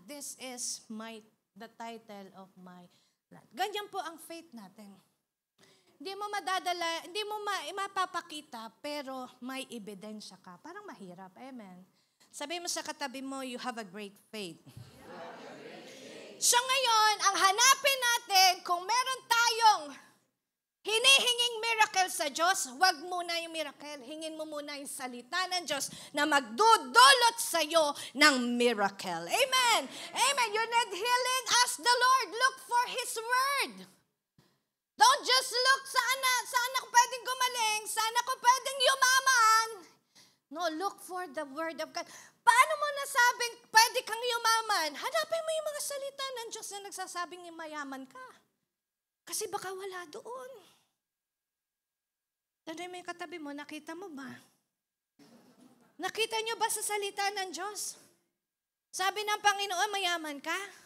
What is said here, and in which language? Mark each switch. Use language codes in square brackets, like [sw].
[en] This is the title of my land. [tl] Ganyan po ang faith natin. Hindi mo madadala, hindi mo mapapakita, pero may ebidensya ka. Parang mahirap. Amen. Sabi mo sa katabi mo, [en] you have a great faith. [tl] So ngayon, ang hanapin natin, kung meron tayong hinihinging miracle sa Diyos, wag muna yung miracle. Hingin mo muna yung salita ng Diyos na magdudulot sa iyo ng miracle. [en] Amen. Amen. You need healing? Ask the Lord. Look for His Word. Don't just look, [tl] saan ako pwedeng gumaling, saan ako pwedeng yumaman. [en] No, look for the Word of God. [tl] Paano mo nasabing pwede kang yumaman? Hanapin mo yung mga salita ng Diyos na nagsasabing mayaman ka. Kasi baka wala doon. Tanay mo yung katabi mo, nakita mo ba? Nakita nyo ba sa salita ng Diyos? Sabi ng Panginoon, mayaman ka?